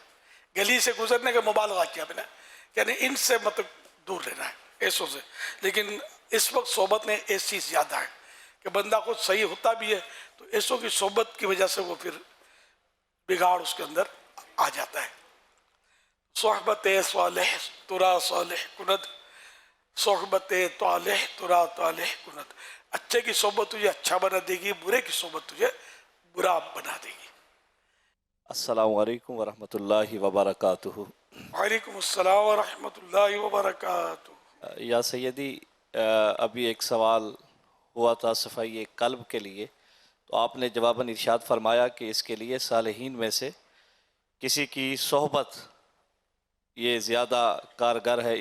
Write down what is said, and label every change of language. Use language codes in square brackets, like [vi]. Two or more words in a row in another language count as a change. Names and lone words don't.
[ur] گلی سے گزرنے کا مبالغہ کیا میں نے، یعنی ان سے مطلب دور رہنا ہے، ایسوں سے۔ لیکن اس وقت صحبت میں ایسی زیادہ ہے کہ بندہ خود صحیح ہوتا بھی ہے تو ایسوں کی صحبت کی وجہ سے وہ پھر بگاڑ اس کے اندر آ جاتا ہے۔ [fa] صحبت صالح ترا صالح کند، صحبت طالح ترا طالح کند۔ [ur] اچھے کی صحبت تجھے اچھا بنا دے گی، برے کی صحبت تجھے برا بنا دے گی۔ [ar] السلام علیکم ورحمۃ اللہ وبرکاتہ۔ وعلیکم السلام ورحمۃ اللہ وبرکاتہ۔ یا سیدی، [ur] ابھی ایک سوال ہوا تھا صفائی قلب کے لیے، تو آپ نے جواباً ارشاد فرمایا کہ اس کے لیے صالحین میں سے کسی کی صحبت یہ زیادہ کارگر ہے۔